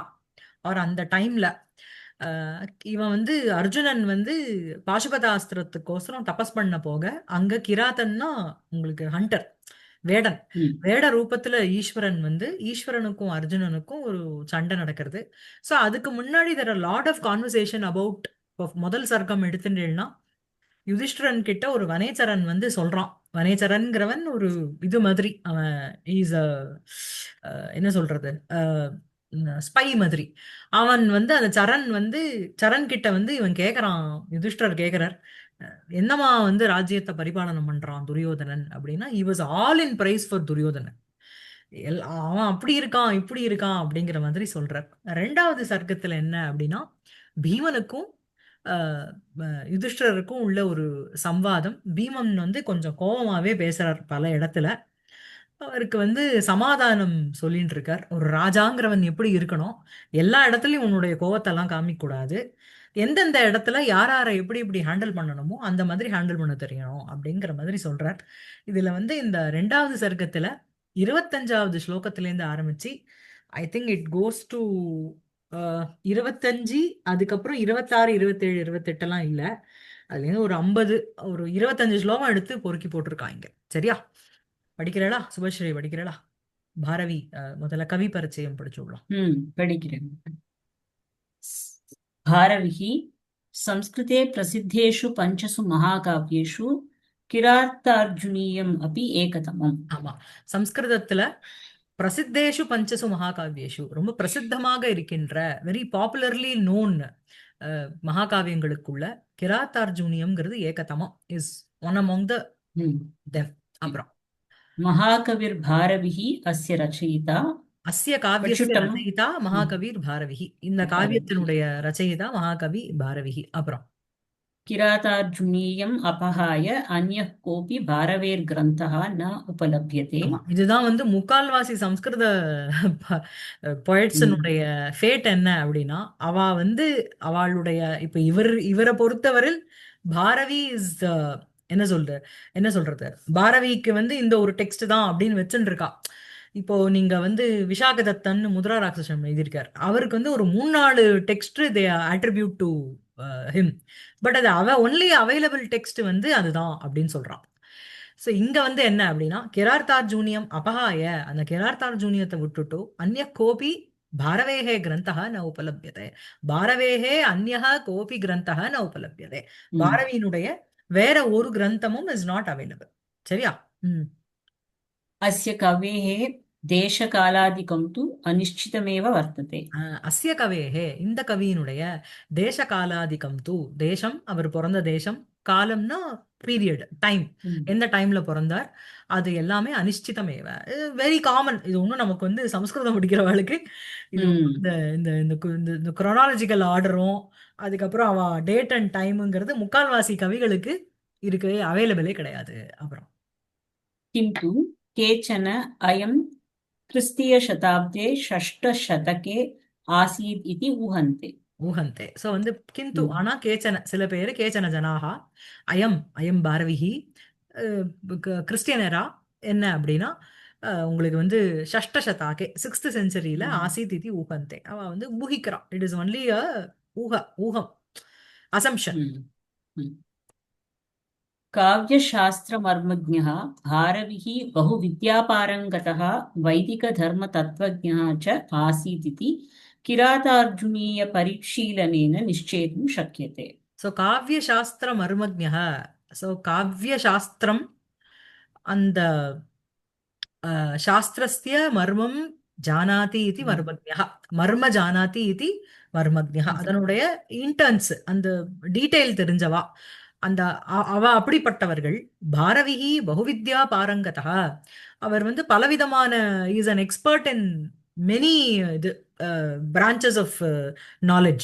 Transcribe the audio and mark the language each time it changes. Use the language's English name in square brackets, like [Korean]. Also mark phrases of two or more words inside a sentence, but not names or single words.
[Tamil] அவர் அந்த டைம்ல இவன் வந்து அர்ஜுனன் வந்து பாசுபதாஸ்திரத்துக்கோசரம் தபஸ் பண்ண போக, அங்க கிராத்தன்னா உங்களுக்கு ஹண்டர், வேடன். ம். வேட ரூபத்துல ஈஸ்வரன் வந்து ஈஸ்வரனுக்கும் அர்ஜுனனுக்கும் ஒரு சண்டை நடக்கிறது. [English] ஸோ [Tamil] அதுக்கு முன்னாடி [English] there are lot of conversation about. [Tamil] முதல் சர்க்கம் எடுத்துட்டேன்னா யுதிஷ்டிரன் கிட்ட ஒரு வனேச்சரன் வந்து சொல்றான். வனேச்சரன்கிறவன் ஒரு இது மாதிரி, அவன் [English] is a [Tamil] என்ன சொல்றது, ஸ்பை மாதிரி. அவன் வந்து அந்த சரண் வந்து சரண் கிட்ட வந்து இவன் கேக்குறான், யுதிஷ்டர் கேக்குறார், என்னமா வந்து ராஜ்யத்தை பரிபாலனம் பண்றான் துரியோதனன் அப்படின்னா, [English] he was all in praise for துரியோதனன். [Tamil] அவன் அப்படி இருக்கான் இப்படி இருக்கான் அப்படிங்கிற மாதிரி சொல்றார். ரெண்டாவது சர்க்கத்துல என்ன அப்படின்னா, பீமனுக்கும் அஹ், யுதிஷ்டருக்கும் உள்ள ஒரு சம்வாதம். பீமன் வந்து கொஞ்சம் கோவமாவே பேசுறார் பல இடத்துல. அவருக்கு வந்து சமாதானம் சொல்லிட்டு இருக்கார், ஒரு ராஜாங்கிறவன் எப்படி இருக்கணும், எல்லா இடத்துலயும் உன்னுடைய கோவத்தெல்லாம் காமிக்க கூடாது, எந்தெந்த இடத்துல யார் யாரை எப்படி எப்படி ஹேண்டில் பண்ணணுமோ அந்த மாதிரி ஹேண்டில் பண்ண தெரியணும் அப்படிங்கிற மாதிரி சொல்றார். இதுல வந்து இந்த ரெண்டாவது சர்க்கத்துல 25வது ஸ்லோகத்திலேருந்து ஆரம்பிச்சு [English] I think it goes to [Tamil] 25, அதுக்கப்புறம் 26, 27, 28 எல்லாம் இல்ல, அதுல இருந்து ஒரு 50, ஒரு 25 ஸ்லோகம் எடுத்து பொறுக்கி போட்டிருக்காங்க. சரியா? படிக்கிறேளா சுபஸ்ரீ? படிக்கிறேளா? பாரவி முதல்ல கவி பரிச்சயம் படிச்சு விடலாம். படிக்கிறேன். [Sanskrit] भारविः संस्कृते प्रसिद्धेषु पञ्चसु महाकाव्येषु किरातार्जुनीयम् अपि एकतमम्. [Tamil] ஆமா, சம்ஸ்கிருதத்துல [Sanskrit] प्रसिद्धेषु पञ्चसु महाकाव्येषु, [Tamil] ரொம்ப பிரசித்தமாக இருக்கின்ற, [English] very popularly known [Tamil] மகாகாவியங்களுக்குள்ள கிராத்தார்ஜுனியம்ங்கிறது ஏகதமம், [English] is one among the हम्म। தெம். [Tamil] அப்புறம் [Sanskrit] महाकविर्भारविः अस्य रचयिता अस्य काव्यस्य वचुटं रचयिता महाकविर् भारविः, இந்த भारविः [Tamil] காவியத்தினுடைய [Sanskrit] रचयिता महाकवि भारविः. [Tamil] அப்புறம் [Sanskrit] किरातार्जुनीयम् अपहाय अन्यः कोऽपि भारवेर्ग्रन्थः न उपलभ्यते. [Tamil] ஆமா, இதுதான் வந்து முக்கால்வாசி சம்ஸ்கிருத हम्म। பொயட்ஸினுடைய ஃபேட் என்ன அப்படின்னா, அவ வந்து அவளுடைய இப்ப இவரை பொறுத்தவரையில் பாரவி இஸ் என்ன சொல்ற என்ன சொல்றது, பாரவிக்கு வந்து இந்த ஒரு டெக்ஸ்ட் தான் அப்படின்னு வச்சுட்டு இருக்கா. இப்போ நீங்க வந்து விஷாகதத்தன் முத்ரா ராட்சசம் எழுதியிருக்கார், அவருக்கு வந்து ஒரு 3-4 டெக்ஸ்ட் [English] they attribute to him. [Tamil] பட் அது [English] only available text [Tamil] வந்து அதுதான் அப்படின்னு சொல்றான். ஸோ இங்க வந்து என்ன அப்படின்னா, [Sanskrit] किरातार्जुनीयम् अपहाय, [Tamil] அந்த கிரார்த்தார்ஜுனியத்தை விட்டுட்டு [Sanskrit] अन्य कोऽपि भारवेः ग्रन्थः न उपलभ्यते. भारवेः अन्यः कोऽपि ग्रन्थः न उपलभ्यते. हम्म। [Tamil] பாரவியினுடைய வேற ஒரு கிரந்தமும் [English] is not available. [Tamil] சரியா? ம். [Sanskrit] अस्य कवेः देशकालादिकं तु अनिश्चितमेव वर्तते. अस्य कवेः, [Tamil] இந்த கவியினுடைய [Sanskrit] देशकालादिकं तु, [Tamil] தேசம் அவர் பிறந்த தேசம், காலம்னா [English] period time, हम्म। [Tamil] எந்த டைம்ல பிறந்தார், அது எல்லாமே அனிஷ்டிதமேவ, [English] very common. [Tamil] இது ஒன்றும் நமக்கு வந்து சமஸ்கிருதம் படிக்கிறவளுக்கு இது ஒண்ணும் हम्म। இந்த இந்த இந்த [English] chronological order [Tamil] அதுக்கப்புறம் அவ [English] date and time [Tamil] முக்கால்வாசி கவிகளுக்கு இருக்கவே அவைலபிளே கிடையாது. அப்புறம் [Sanskrit] किन्तु केचन अयं क्रिस्तीयशताब्दे षष्ठशतके आसीत् इति ऊहन्ते. [Tamil] ஊகந்தே. ஸோ வந்து கிந்து, हम्म। ஆனா கேச்சன சில பேர், [Sanskrit] केचन जनाः अयम् अयम् भारविः [Tamil] கிறிஸ்டியனரா என்ன அப்படின்னா, உங்களுக்கு வந்து [Sanskrit] षष्ठ शतके [Tamil] 6th செஞ்சுரியில हम्म। [Sanskrit] आसीत् इति ऊहन्ते, [Tamil] அவ வந்து ஊகிக்கிறான். [English] it is only a ஊகம், அசம்ஷன். हम्म। हम्म। [Sanskrit] काव्यशास्त्रमर्मज्ञः भारविः बहुविद्यापारङ्गतः वैदिकधर्मतत्त्वज्ञः च आसीत् इति किरातार्जुनीयपरिशीलनेन निश्चेतुं शक्यते. ஸோ काव्य शास्त्र मर्मज्ञः. ஸோ काव्य शास्त्रम् அந்த शास्त्रस्य मर्मं जानाति इति मर्मज्ञः. मर्म जानाति इति मर्मज्ञः. [Tamil] அதனுடைய இன்டர்ன்ஸ் அந்த டீடைல் தெரிஞ்சவா அந்த அவ அப்படிப்பட்டவர்கள். [Sanskrit] भारविः बहुविद्या पारङ्गतः. [Tamil] அவர் வந்து பலவிதமான [English] is an expert in many இது branches of knowledge.